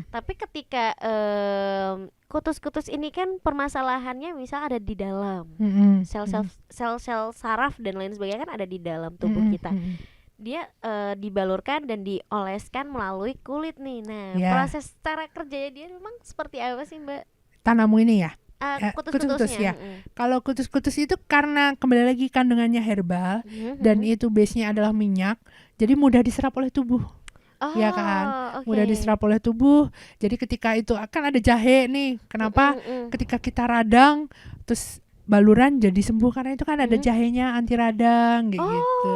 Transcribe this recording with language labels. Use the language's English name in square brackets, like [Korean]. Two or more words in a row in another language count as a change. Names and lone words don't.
[Indonesian] Tapi ketika kutus-kutus ini kan permasalahannya misal ada di dalam. Mm-mm. Sel-sel saraf dan lain sebagainya kan ada di dalam tubuh Mm-mm. kita. Mm-mm. Dia dibalurkan dan dioleskan melalui kulit nih. Nah, Ya. proses cara kerjanya dia memang seperti apa sih Mbak? Tanamu ini ya. Kutus-kutusnya. Kutus-kutus ya. Kalau kutus-kutus itu karena kembali lagi kandungannya herbal dan itu base-nya adalah minyak, jadi mudah diserap oleh tubuh. Ya kan? Mudah diserap oleh tubuh. Jadi ketika itu akan ada jahe nih. Kenapa? Ketika kita radang terus baluran jadi sembuh karena itu kan ada jahenya anti radang kayak gitu.